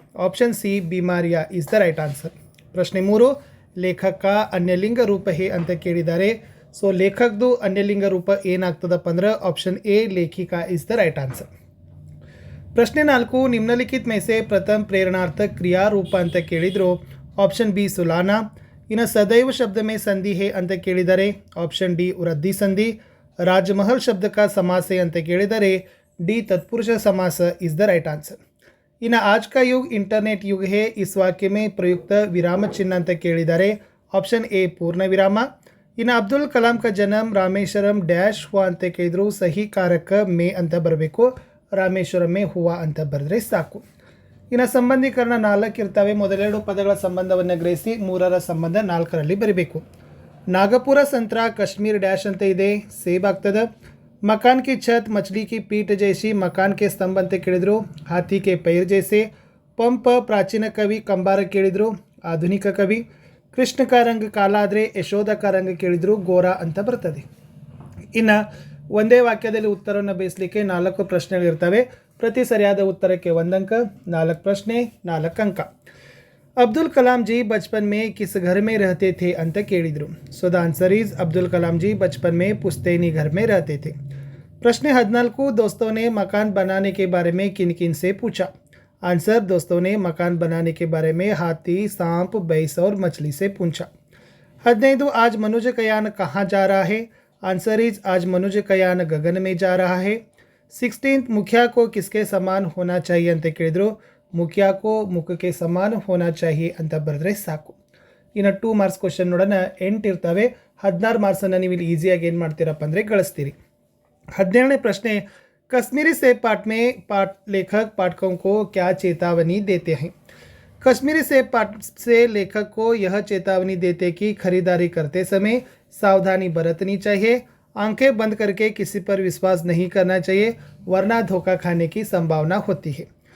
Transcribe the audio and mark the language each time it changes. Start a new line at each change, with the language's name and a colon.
Kannada: Option C ಬಿಮಾರಿಯಾ
English: Is the right answer.
Kannada: ಪ್ರಶ್ನೆ 3,
Hindi: ಲೇಖಕ ಅನ್ಯಲಿಂಗ ರೂಪ ಹೇ
Kannada: ಅಂತ ಕೇಳಿದ್ದಾರೆ ಸೊ ಲೇಖಕದು ಅನ್ಯಲಿಂಗ ರೂಪ ಏನಾಗ್ತದಪ್ಪ ಅಂದ್ರೆ option A ಲೇಖಿಕಾ is the right answer. ಪ್ರಶ್ನೆ 4,
Hindi: ನಿಮ್ನಲಿಖಿತ में से ಪ್ರಥಮ ಪ್ರೇರಣಾರ್ಥಕ ಕ್ರಿಯಾ ರೂಪ
Kannada: ಅಂತ ಕೇಳಿದ್ರು ಆಪ್ಷನ್ ಬಿ ಸುಲಾನಾ. ಇನ್ನು ಸದೈವ ಶಬ್ದ ಮೇ ಸಂಧಿ ಹೇ ಅಂತ ಕೇಳಿದರೆ ಆಪ್ಷನ್ ಡಿ ವೃದ್ಧಿ ಸಂಧಿ.
Hindi: ರಾಜಮಹಲ್ ಶಬ್ದ का समास है
Kannada: ಅಂತ ಕೇಳಿದರೆ
Hindi: ಡಿ तत्पुरुष समास
English: Is the right answer.
Hindi: ಇನ್ನು आज का युग इंटरनेट युग है इस वाक्य में प्रयुक्त विराम चिन्ह
Kannada: ಅಂತ ಕೇಳಿದರೆ ಆಪ್ಷನ್ ಎ ಪೂರ್ಣ ವಿರಾಮ. ಇನ್ನು ಅಬ್ದುಲ್ ಕಲಾಂ का जन्म ರಾಮೇಶ್ವರಂ ಡ್ಯಾಶ್ ಹುವಾ ಅಂತ ಕೇಳಿದ್ರು ಸಹಿ ಕಾರಕ ಮೇ ಅಂತ ಬರಬೇಕು. ರಾಮೇಶ್ವರಂ ಮೇ ಹುವಾ ಅಂತ ಬರೆದ್ರೆ ಸಾಕು. ಇನ್ನು ಸಂಬಂಧೀಕರಣ 4 ಇರ್ತವೆ. ಮೊದಲೆರಡು ಪದಗಳ ಸಂಬಂಧವನ್ನು ಗ್ರಹಿಸಿ 3ರ ಸಂಬಂಧ 4ರಲ್ಲಿ ಬರೀಬೇಕು. ನಾಗಪುರ ಸಂತ್ರ ಕಾಶ್ಮೀರ್ ಡ್ಯಾಶ್ ಅಂತ ಇದೆ, ಸೇಬ್ ಆಗ್ತದೆ.
Hindi: मकान की छत मछली की पीठ जैसी, मकान के स्तंभ
Kannada: ಅಂತ ಕೇಳಿದ್ರು
Hindi: हाथी के पैर जैसे.
Kannada: पंप ಪ್ರಾಚೀನ ಕವಿ, ಕಂಬಾರ ಕೇಳಿದ್ರು ಆಧುನಿಕ ಕವಿ. ಕೃಷ್ಣ
Hindi: का रंग काला
Kannada: ಆದರೆ ಯಶೋಧ का रंग ಕೇಳಿದ್ರು ಗೋರಾ ಅಂತ ಬರ್ತದೆ. ಇನ್ನು ಒಂದೇ ವಾಕ್ಯದಲ್ಲಿ ಉತ್ತರವನ್ನು ಬೇಯಿಸಲಿಕ್ಕೆ 4 ಪ್ರಶ್ನೆಗಳಿರ್ತವೆ. ಪ್ರತಿ ಸರಿಯಾದ ಉತ್ತರಕ್ಕೆ 1 ಅಂಕ, 4 ಪ್ರಶ್ನೆ 4 ಅಂಕ.
Hindi: अब्दुल कलाम जी बचपन में किस घर में रहते थे
Kannada: ಅಂತ ಕೇಳಿದ್ರು
English: so the answer is
Hindi: Abdul Kalam जी बचपन में पुश्तैनी घर में रहते थे. प्रश्न 14, दोस्तों ने मकान बनाने के बारे में किन किन से पूछा? आंसर, दोस्तों ने मकान बनाने के बारे में हाथी, सांप, भैंस और मछली से पूछा. 15, आज मनुष्ययान कहाँ जा रहा है?
English: answer is
Hindi: आज मनुष्ययान गगन में जा रहा है. 16, मुखिया को किसके समान होना चाहिए
Kannada: ಅಂತ ಕೇಳಿದ್ರು
Hindi: ಮುಖಿಯಾ ಕೋ ಮುಖಕ್ಕೆ ಸಮಾನ ಹೋನಾ ಚಾಹಿಯೆ
Kannada: ಅಂತ ಬರೆದ್ರೆ ಸಾಕು. ಇನ್ನು 2 ಮಾರ್ಕ್ಸ್ ಕ್ವಶನ್ ನೋಡೋಣ. 8 ಇರ್ತವೆ. 16 ಮಾರ್ಕ್ಸನ್ನು ನೀವು ಇಲ್ಲಿ ಈಸಿಯಾಗಿ ಏನು ಮಾಡ್ತೀರಪ್ಪ ಅಂದರೆ ಗಳಿಸ್ತೀರಿ.
Hindi: 17ನೇ ಪ್ರಶ್ನೆ, कश्मीरी सेब पाठ में लेखक पाठकों को क्या चेतावनी देते हैं? कश्मीरी सेब पाठ से लेखक को यह चेतावनी देते कि खरीदारी करते समय सावधानी बरतनी चाहिए, आंखें बंद करके किसी पर विश्वास नहीं करना चाहिए वरना धोखा खाने की संभावना होती है.